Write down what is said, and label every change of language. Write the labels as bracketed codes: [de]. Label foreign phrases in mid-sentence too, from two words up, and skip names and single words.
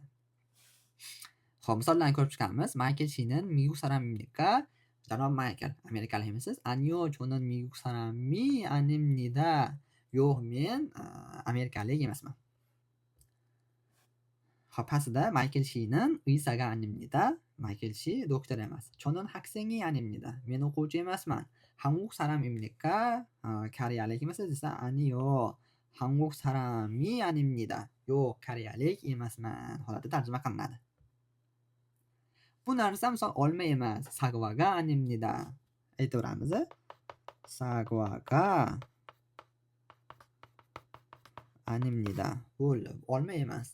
[uz] Xo'p, misollarni ko'rib chiqamiz. [ko] 마이클 씨는 미국 사람입니까. [uz] Janob Michael, amerikalik emisiz? [ko] 아니요 저는 미국 사람이 아닙니다. [uz] Yo'q, men amerikalik emasman. Xo'p, pastida [ko] 마이클 씨는 의사가 아닙니다. [uz] Michael Shi doktor emas. [ko] 저는 학생이 아닙니다. [uz] Men o'quvchi emasman. [ko] 한국 사람입니까? [uz] Koreyalik emisiz desa, [ko] 아니요. 한국 사람이 아닙니다. [uz] Yo'q, koreyalik emasman holatda tarjima qilinadi. Bu narsa misol olma emas, [ko] 사과가 아닙니다. Aytaveramiz. 사과가 아닙니다. [uz] Bo'ldi, olma emas.